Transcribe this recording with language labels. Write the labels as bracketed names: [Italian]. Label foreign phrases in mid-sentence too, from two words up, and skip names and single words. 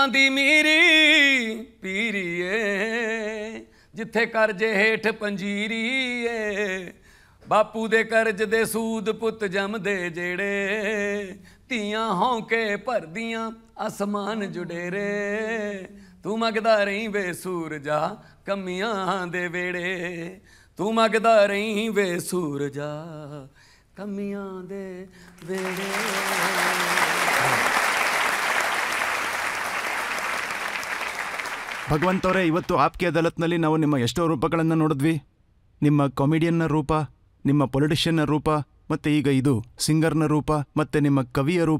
[Punjabi] ਦੀ ਮੀਰੀ ਪੀਰੀਏ ਜਿੱਥੇ ਕਰਜੇ ਹੇਠ ਪੰਜੀਰੀਏ ਬਾਪੂ ਦੇ ਕਰਜ਼ ਦੇ ਸੂਦ ਪੁੱਤ ਜੰਮਦੇ ਜਿਹੜੇ ਧੀਆਂ ਹੌਂਕੇ ਭਰਦੀਆਂ ਅਸਮਾਨ ਜੁਡੇਰੇ ਤੂੰ ਮੰਗਦਾ ਰਹੀਂ ਵੇ ਸੂਰਜਾ ਕਮੀਆਂ ਦੇ ਵੇੜੇ ਤੂੰ ਮੰਗਦਾ ਰਹੀਂ ਵੇ ਸੂਰਜਾ ਕੰਮੀਆਂ ਦੇ ਵੇੜੇ. [Kannada] ಭಗವಂತ್ ಅವರೇ, ಇವತ್ತು ಆಪ್ಕೆ ಅದಾಲತ್ನಲ್ಲಿ ನಾವು ನಿಮ್ಮ ಎಷ್ಟೋ ರೂಪಗಳನ್ನು ನೋಡಿದ್ವಿ. ನಿಮ್ಮ ಕಾಮಿಡಿಯನ್ನ ರೂಪ, ನಿಮ್ಮ ಪೊಲಿಟಿಷಿಯನ್ನ ರೂಪ, ಮತ್ತು ಈಗ ಇದು ಸಿಂಗರ್ನ ರೂಪ, ಮತ್ತು ನಿಮ್ಮ ಕವಿಯ ರೂಪ.